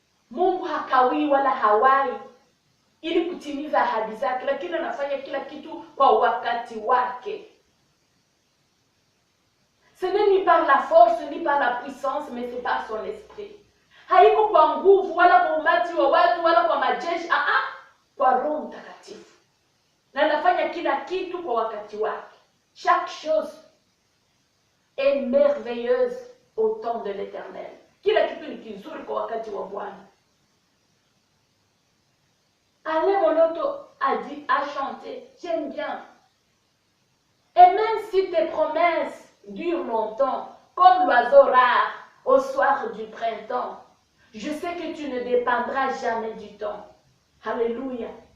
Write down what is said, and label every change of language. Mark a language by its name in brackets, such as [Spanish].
[Swahili] Mungu hakawi wala hawai ili kutimiza ahadi zake, lakini anafanya kila kitu kwa wakati wake. [French] Ce n'est ni par la force ni par la puissance, mais c'est par son esprit. [Swahili] Haiko kwa nguvu wala kwa umati wa watu wala kwa majeshi, kwa Roho Mtakatifu. Na anafanya kila kitu kwa wakati wake. [French] Chaque chose est merveilleuse au temps de l'Éternel. [Swahili] Kila kitu ni kizuri kwa wakati wa Bwana. [French] Alain Moloto a chanté, j'aime bien. Et même si tes promesses durent longtemps, comme l'oiseau rare au soir du printemps, je sais que tu ne dépendras jamais du temps. Alléluia.